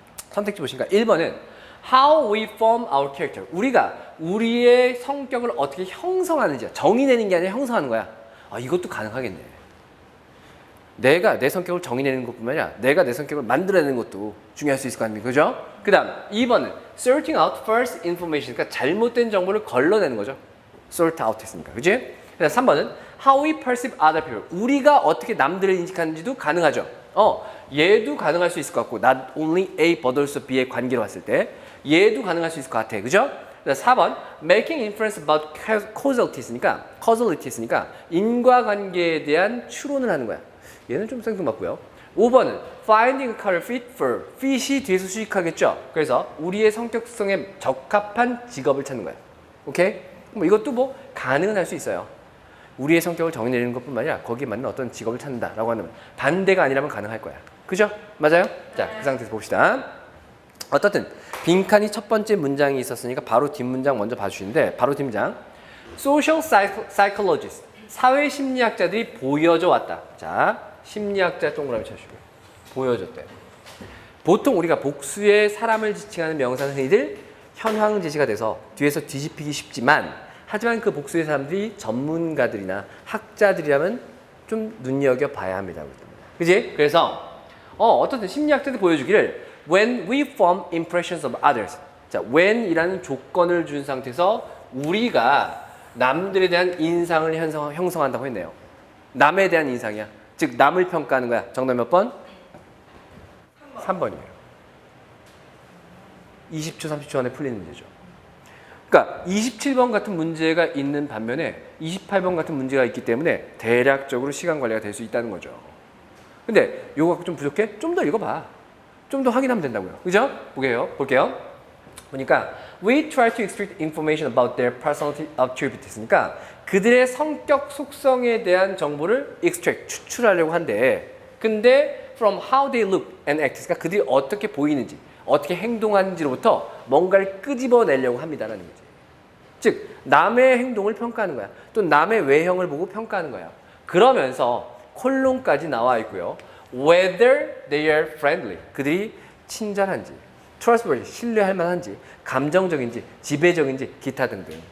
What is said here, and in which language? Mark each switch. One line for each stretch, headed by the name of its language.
Korean: 선택지 보시니까 1번은
English: How we form our character.
Korean: 우리가 우리의 성격을 어떻게 형성하는지야. 정의 내는 게 아니라 형성하는 거야. 아, 이것도 가능하겠네. 내가 내 성격을 정의 내는 것뿐만 아니라 내가 내 성격을 만들어내는 것도 중요할 수 있을 거 아닙니까? 그죠? 그 다음 2번은
English: Sorting out false information.
Korean: 그러니까 잘못된 정보를 걸러내는 거죠.
English: Sort out
Korean: 했으니까. 그지? 그 다음 3번은
English: How we perceive other people.
Korean: 우리가 어떻게 남들을 인식하는지도 가능하죠. 얘도 가능할 수 있을 것 같고
English: not only A but also B
Korean: 의 관계로 봤을 때 얘도 가능할 수 있을 것 같아. 그죠? 4번
English: making inference about causality
Korean: 있으니까 인과관계에 대한 추론을 하는 거야. 얘는 좀 생뚱맞고요. 5번은
English: finding a career fit for.
Korean: fit이 뒤에서 수식하겠죠. 그래서 우리의 성격성에 적합한 직업을 찾는 거야. 오케이? 뭐 이것도 뭐 가능은 할 수 있어요. 우리의 성격을 정의내리는 것뿐만 아니라 거기에 맞는 어떤 직업을 찾는다라고 하면 반대가 아니라면 가능할 거야. 그죠? 맞아요? 자, 그 상태에서 봅시다. 어떻든 빈칸이 첫 번째 문장이 있었으니까 바로 뒷문장 먼저 봐주시는데 바로 뒷문장
English: Social psychologists
Korean: 사회심리학자들이 보여줘 왔다. 자, 심리학자 동그라미 쳐주시고요. 보여줬대. 보통 우리가 복수의 사람을 지칭하는 명사는 흔히들 현황 제시가 돼서 뒤에서 뒤집히기 쉽지만 하지만 그 복수의 사람들이 전문가들이나 학자들이라면 좀 눈여겨봐야 합니다. 그지? 그래서 어떻든 심리학자들이 보여주기를
English: When we form impressions of others.
Korean: 자, when이라는 조건을 준 상태에서 우리가 남들에 대한 인상을 형성한다고 했네요. 남에 대한 인상이야. 즉 남을 평가하는 거야. 정답 몇 번? 3번이에요. 20초, 30초 안에 풀리는 문제죠. 그러니까 27번 같은 문제가 있는 반면에 28번 같은 문제가 있기 때문에 대략적으로 시간 관리가 될 수 있다는 거죠. 근데 이거 갖고 좀 부족해? 좀 더 읽어봐. 좀 더 확인하면 된다고요. 그죠? 볼게요. 보니까
English: we try to extract information about their personality attributes
Korean: 했으니까 그들의 성격 속성에 대한 정보를 extract, 추출하려고 한대. 근데
English: from how they look and act,
Korean: 그러니까 그들이 어떻게 보이는지, 어떻게 행동하는지로부터 뭔가를 끄집어내려고 합니다라는 거지. 즉 남의 행동을 평가하는 거야. 또 남의 외형을 보고 평가하는 거야. 그러면서 콜론까지 나와 있고요.
English: Whether they are friendly,
Korean: 그들이 친절한지,
English: trustworthy,
Korean: 신뢰할 만한지, 감정적인지, 지배적인지, 기타 등등.